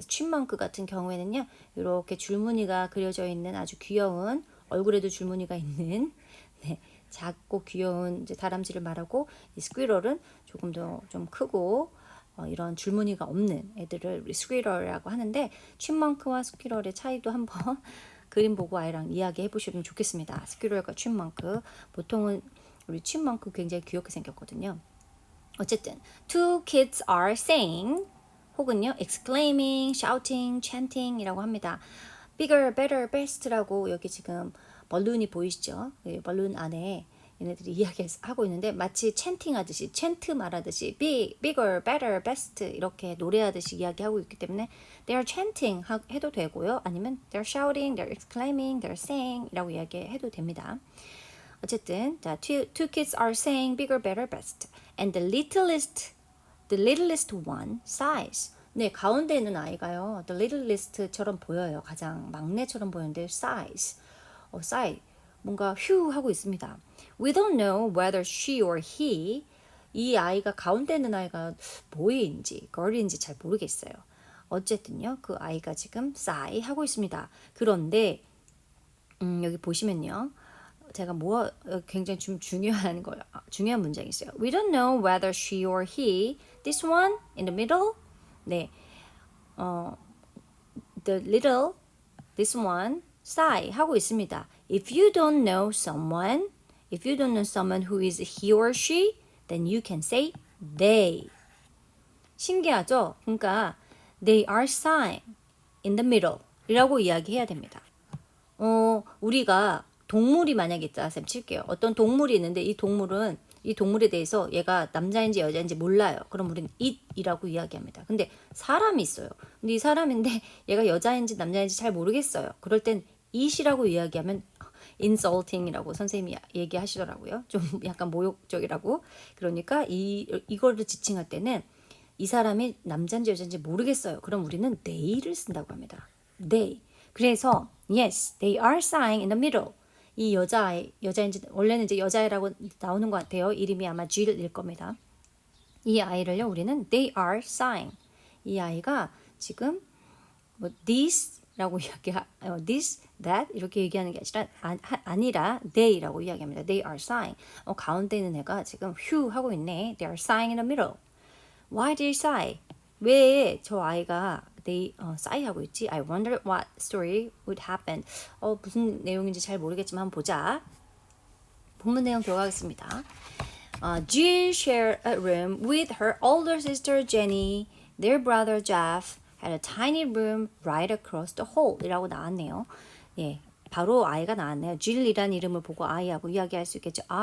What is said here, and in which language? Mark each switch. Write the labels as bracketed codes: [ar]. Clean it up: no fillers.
[ko] 칩먼크 같은 경우에는요, 이렇게 줄무늬가 그려져 있는 아주 귀여운, 얼굴에도 줄무늬가 있는 작고 귀여운 이제 다람쥐를 말하고, 이 스퀴럴은 조금 더 좀 크고 이런 줄무늬가 없는 애들을 우리 스퀴럴이라고 하는데, 칩먼크와 스퀴럴의 차이도 한번 그림 보고 아이랑 이야기해 보시면 좋겠습니다. 스퀴럴과 칩먼크. 보통은 우리 칩먼크 굉장히 귀엽게 생겼거든요. 어쨌든 [en] two kids are saying [ko] 혹은요 [en] exclaiming, shouting, chanting [ko] 이라고 합니다. [en] bigger, better, best [ko] 라고 여기 지금 벌룬이 보이시죠? 벌룬 안에 얘네들이 이야기하고 있는데 마치 chanting 하듯이, chant 말하듯이 [en] bigger, better, best [ko] 이렇게 노래하듯이 이야기하고 있기 때문에 [en] they are chanting [ko] 해도 되고요. 아니면 [en] they're shouting, they're exclaiming, they're saying [ko] 이라고 이야기해도 됩니다. 어쨌든 자, [en] two kids are saying bigger, better, best, and the littlest one sighs. [ko] 가운데 있는 아이가요, [en] the littlest [ko] 처럼 보여요. 가장 막내처럼 보이는데 sighs, sigh, 뭔가 휴 하고 있습니다. [en] We don't know whether she or he, [ko] 이 아이가 가운데 있는 아이가 boy인지 girl인지 잘 모르겠어요. 어쨌든요, 그 아이가 지금 sigh 하고 있습니다. 그런데 여기 보시면요. 제가 굉장히 좀 중요한 문장이 있어요. [en] We don't know whether she or he, this one in the middle, the little, this one, sigh [ko] 하고 있습니다. [en] If you don't know someone, If you don't know someone who is he or she, then you can say they. [ko] 신기하죠? 그러니까 [en] they are sighing in the middle [ko] 이라고 이야기해야 됩니다. 우리가 동물이 만약에 있다 쌤 칠게요. 어떤 동물이 있는데 이 동물에 대해서 얘가 남자인지 여자인지 몰라요. 그럼 우리는 it이라고 이야기합니다. 근데 사람이 있어요. 근데 이 사람인데 얘가 여자인지 남자인지 잘 모르겠어요. 그럴 땐 it이라고 이야기하면 insulting이라고 선생님이 얘기하시더라고요. 좀 약간 모욕적이라고. 그러니까 이거를 지칭할 때는 이 사람이 남자인지 여자인지 모르겠어요. 그럼 우리는 they를 쓴다고 합니다. [en] they. [ko] 그래서 [en] yes, they are sighing in the middle. [ko] 이 여자인지 원래는 이제 여자애라고 나오는 것 같아요. 이름이 아마 Jill일 겁니다. 이 아이를요 우리는 [en] they are sighing. [ko] 이 아이가 지금 뭐 this라고 this, that 이렇게 얘기하는 게 아니라 they라고 이야기합니다. [en] They are sighing. [ko] 가운데 있는 애가 지금 휴 하고 있네. [en] They are sighing in the middle. Why did they sigh? [ko] 왜 저 아이가 sigh 하고 있지? [en] I wonder what story would happen. [ko] 무슨 내용인지 잘 모르겠지만 한번 보자. 본문 내용 들어가겠습니다. [en] Jill shared a room with her older sister Jenny. Their brother Jeff had a tiny room right across the hall. [ko] 이라고 나왔네요. 예, 바로 아이가 나왔네요. Jill이라는 이름을 보고 아이하고 이야기할 수 있겠죠.